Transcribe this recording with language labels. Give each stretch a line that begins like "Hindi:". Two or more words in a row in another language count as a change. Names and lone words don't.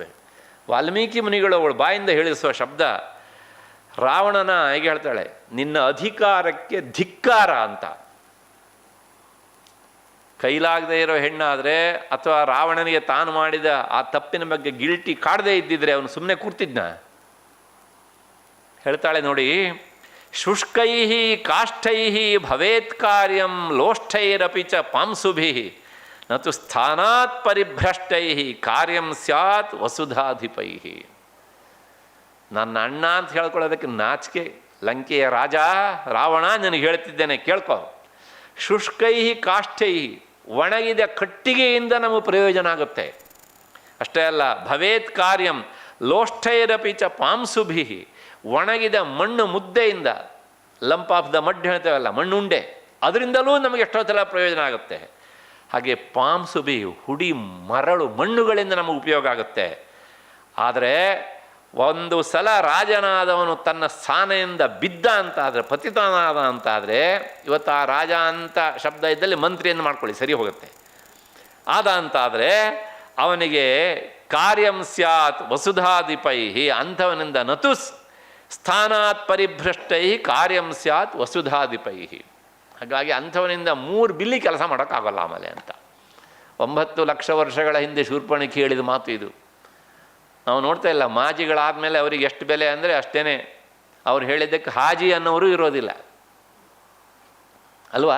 Kannada: ವಾಲ್ಮೀಕಿ ಮುನಿಗಳು ಅವಳ ಬಾಯಿಂದ ಹೇಳಿಸುವ ಶಬ್ದ, ರಾವಣನ ಹೇಗೆ ಹೇಳ್ತಾಳೆ, ನಿನ್ನ ಅಧಿಕಾರಕ್ಕೆ ಧಿಕ್ಕಾರ ಅಂತ. ಕೈಲಾಗದೇ ಇರೋ ಹೆಣ್ಣಾದರೆ ಅಥವಾ ರಾವಣನಿಗೆ ತಾನು ಮಾಡಿದ ಆ ತಪ್ಪಿನ ಬಗ್ಗೆ ಗಿಲ್ಟಿ ಕಾಡದೇ ಇದ್ದಿದ್ರೆ ಅವನು ಸುಮ್ಮನೆ ಕೂರ್ತಿದ್ನ? ಹೇಳ್ತಾಳೆ ನೋಡಿ,
Sanskrit: ಶುಷ್ಕೈ ಕಾಷ್ಠೈ ಭವೇತ್ ಕಾರ್ಯಂ ಲೋಷ್ಠೈರಪಿ ಚ ಪಾಂಸುಭಿ ನತು ಸ್ಥಾನಾತ್ ಪರಿಭ್ರಷ್ಟೈ ಕಾರ್ಯಂ ಸ್ಯಾತ್ ವಸುಧಾಧಿಪೈ.
Kannada: ನನ್ನ ಅಣ್ಣ ಅಂತ ಹೇಳ್ಕೊಳ್ಳೋದಕ್ಕೆ ನಾಚಿಕೆ. ಲಂಕೆಯ ರಾಜ ರಾವಣ, ನನಗೆ ಹೇಳ್ತಿದ್ದೇನೆ ಕೇಳ್ಕೊ.
Sanskrit: ಶುಷ್ಕೈ ಕಾಷ್ಠೈ,
Kannada: ಒಣಗಿದ ಕಟ್ಟಿಗೆಯಿಂದ ನಮಗೆ ಪ್ರಯೋಜನ ಆಗುತ್ತೆ. ಅಷ್ಟೇ ಅಲ್ಲ,
Sanskrit: ಭವೇತ್ ಕಾರ್ಯಂ ಲೋಷ್ಠೈರಪಿ ಚ ಪಾಂಸುಭಿ,
Kannada: ಒಣಗಿದ ಮಣ್ಣು ಮುದ್ದೆಯಿಂದ,
English: lump of the mud
Kannada: ಹೇಳ್ತೇವಲ್ಲ, ಮಣ್ಣುಂಡೆ, ಅದರಿಂದಲೂ ನಮಗೆ ಎಷ್ಟೋ ಸಲ ಪ್ರಯೋಜನ ಆಗುತ್ತೆ. ಹಾಗೆ ಪಾಂಸುಭಿ, ಹುಡಿ ಮರಳು ಮಣ್ಣುಗಳಿಂದ ನಮಗೆ ಉಪಯೋಗ ಆಗುತ್ತೆ. ಆದರೆ ಒಂದು ಸಲ ರಾಜನಾದವನು ತನ್ನ ಸ್ಥಾನೆಯಿಂದ ಬಿದ್ದ ಅಂತಾದರೆ, ಪತಿತನಾದ ಅಂತಾದರೆ, ಇವತ್ತು ಆ ರಾಜ ಅಂತ ಶಬ್ದ ಇದ್ದಲ್ಲಿ ಮಂತ್ರಿಯನ್ನು ಮಾಡ್ಕೊಳ್ಳಿ, ಸರಿ ಹೋಗುತ್ತೆ. ಆದ ಅಂತಾದರೆ ಅವನಿಗೆ
Sanskrit: ಕಾರ್ಯಂ ಸ್ಯಾತ್ ವಸುಧಾಧಿಪೈ, ಅಂಥವನಿಂದ ನತು ಸ್ಥಾನಾತ್ ಪರಿಭ್ರಷ್ಟೈ ಕಾರ್ಯಂ ಸ್ಯಾತ್ ವಸುಧಾಧಿಪೈ.
Kannada: ಹಾಗಾಗಿ ಅಂಥವನಿಂದ 3 ಬಿಲ್ಲಿ ಕೆಲಸ ಮಾಡೋಕ್ಕಾಗಲ್ಲ ಆಮೇಲೆ ಅಂತ. 9 ಲಕ್ಷ ವರ್ಷಗಳ ಹಿಂದೆ ಶೂರ್ಪಣಖಿ ಹೇಳಿದ ಮಾತು ಇದು. ನಾವು ನೋಡ್ತಾ ಇಲ್ಲ, ಮಾಜಿಗಳಾದಮೇಲೆ ಅವರಿಗೆ ಎಷ್ಟು ಬೆಲೆ ಅಂದರೆ ಅಷ್ಟೇ. ಅವ್ರು ಹೇಳಿದ್ದಕ್ಕೆ ಹಾಜಿ ಅನ್ನೋರು ಇರೋದಿಲ್ಲ ಅಲ್ವಾ?